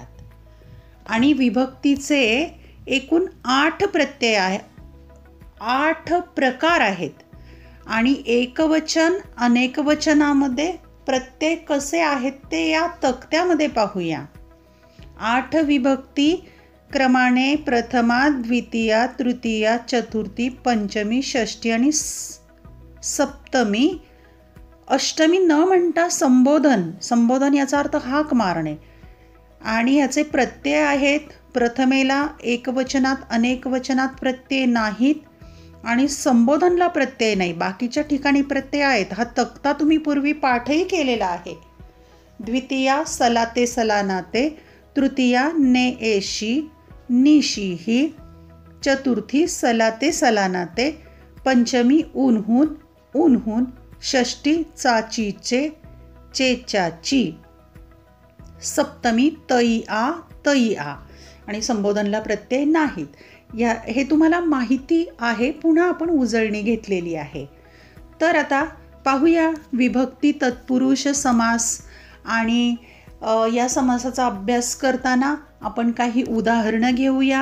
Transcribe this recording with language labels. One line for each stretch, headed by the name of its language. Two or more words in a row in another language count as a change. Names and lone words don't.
Marathi: आणि विभक्तीचे एकूण 8 प्रत्यय आहे, 8 प्रकार आहेत. आणि एकवचन अनेकवचनामध्ये प्रत्यय कसे आहेत ते या तक्त्यामध्ये पाहूया. 8 विभक्ती क्रमाने प्रथमा, द्वितीया, तृतीया, चतुर्थी, पंचमी, षष्ठी आणि सप्तमी. अष्टमी न म्हणता संबोधन, संबोधन याचा अर्थ हाक मारणे. आणि याचे प्रत्यय आहेत. प्रथमेला एकवचनात अनेकवचनात प्रत्यय नाहीत आणि संबोधनला प्रत्यय नाही, बाकीच्या ठिकाणी प्रत्यय आहेत. हा तक्ता तुम्ही पूर्वी पाठही केलेला आहे. द्वितीया सलाते सलानाते, तृतीया ने एशी निशीही, चतुर्थी सलाते सलानाते, पंचमी उन्हून उन्हून, षष्ठी चाचीचे चेचाची, सप्तमी तई आ तई आ. आणि संबोधनला प्रत्यय नाहीत. हे तुम्हाला माहिती आहे, पुन्हा आपण उजळणी घेतलेली आहे. तर आता पाहूया विभक्ती तत्पुरुष समास आणि या समासाचा अभ्यास करताना आपण काही उदाहरणं घेऊया.